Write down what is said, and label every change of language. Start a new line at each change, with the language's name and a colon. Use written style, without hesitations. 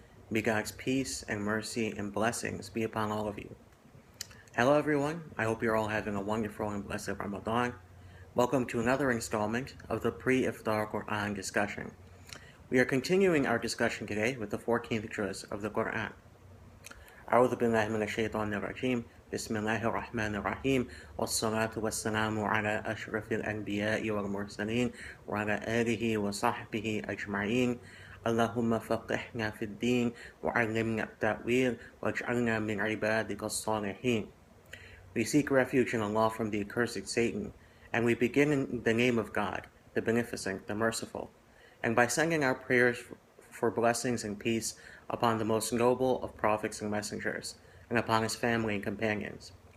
English: May God's peace and mercy and blessings be upon all of you. Hello everyone, I hope you're all having a wonderful and blessed Ramadan. Welcome to another installment of the Pre-Iftar Quran discussion. We are continuing our discussion today with the 14th juz of the Quran.
Arabic: أعوذ بالله من الشيطان الرجيم بسم الله الرحمن الرحيم والصلاة والسلام على أشرف الأنبياء والمرسلين وعلى آله وصحبه أجمعين اللهم فقهنا في الدين وعلمنا التأويل واجعلنا من عبادك الصالحين.
English: We seek refuge in Allah from the accursed Satan, and we begin in the name of God, the Beneficent, the Merciful, and by sending our prayers for blessings and peace upon the most noble of prophets and messengers, and upon his family and companions.